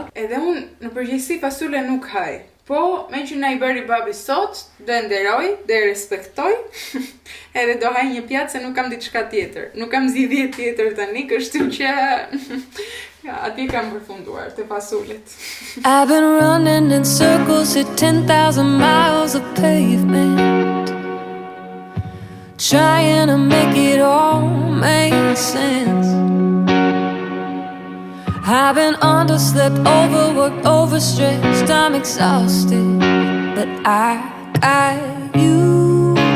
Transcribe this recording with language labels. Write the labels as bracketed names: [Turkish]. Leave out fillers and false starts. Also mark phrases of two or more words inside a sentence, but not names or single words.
[Albanian] Edhe unë në përgjithësi fasule nuk haj. Po, me që na i bëri babi sot, do e nderoj, do e respektoj, edhe do haj një pjatë se nuk kam diçka tjetër. Nuk kam zgjidhje tjetër tani, kështu që atje kam përfunduar te fasulet. [English] I've been running in circles at 10,000 miles of pavement, trying to make it all make sense. I've been underslept, overworked, overstressed, I'm exhausted, but I got you.